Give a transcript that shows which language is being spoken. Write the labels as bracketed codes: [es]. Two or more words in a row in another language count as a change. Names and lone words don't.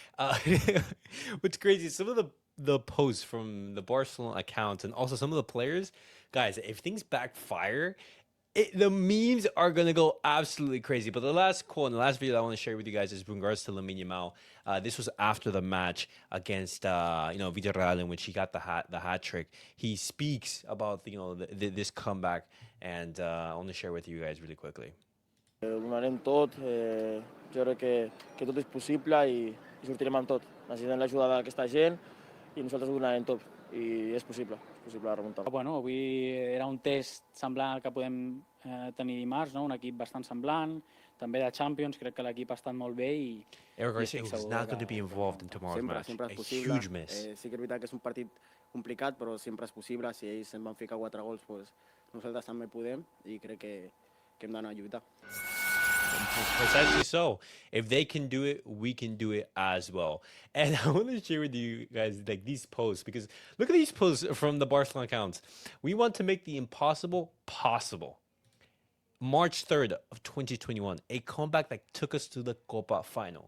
[en] What's crazy is some of the posts from the Barcelona account and also some of the players, guys, if things backfire, the memes are gonna go absolutely crazy. But the last quote and the last video that I want to share with you guys is in regards to Lamine Yamal. This was after the match against Villarreal, in which he got the hat trick. He speaks about this comeback, and I want to share with you guys really quickly. [ca] Ho donarem tot, jo crec que tot és possible i sortirem amb tot. Necessitem l'ajuda d'aquesta gent i nosaltres ho donarem tot. I és possible la remuntada. Bueno, avui era un test semblant al que podem tenir dimarts, no? Un equip bastant semblant, també de Champions, crec que l'equip ha estat molt bé i... [en] Eric Garcia was not going to be involved in tomorrow's match. [ca] Sempre és [en] A [ca] possible. [en] huge miss. [ca] Sí que és veritat que és un partit complicat, però sempre és possible. Si ells en van ficar 4 gols, doncs nosaltres també podem i crec que hem d'anar a lluitar. [en] Precisely so. If they can do it, we can do it as well. And I want to share with you guys these posts, because look at these posts from the Barcelona accounts. We want to make the impossible possible. March 3rd of 2021, a comeback that took us to the Copa Final.